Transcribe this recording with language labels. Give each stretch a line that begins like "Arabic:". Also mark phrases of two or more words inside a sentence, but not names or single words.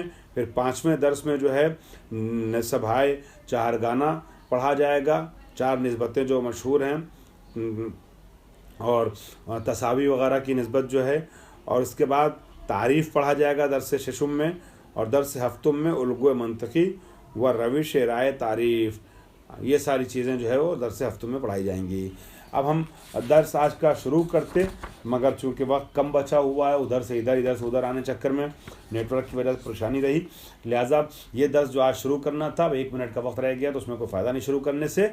Urdu: پھر 5ویں درس میں جو ہے
Persian: نسبہائے چہارگانہ
Urdu: پڑھا جائے گا، 4 نسبتیں جو مشہور ہیں، اور تساوی وغیرہ کی نسبت جو ہے، اور اس کے بعد تعریف پڑھا جائے گا درس 6 میں، اور درس 7 میں
Persian: الگوء منطقی و روش رائے تعریف،
Urdu: یہ ساری چیزیں جو ہے وہ درس 7 میں پڑھائی جائیں گی۔ اب ہم درس آج کا شروع کرتے، مگر چونکہ وقت کم بچا ہوا ہے، ادھر سے ادھر آنے چکر میں نیٹ ورک کی وجہ سے پریشانی رہی، لہٰذا یہ درس جو آج شروع کرنا تھا 1 منٹ کا وقت رہ گیا، تو اس میں کوئی فائدہ نہیں شروع کرنے سے۔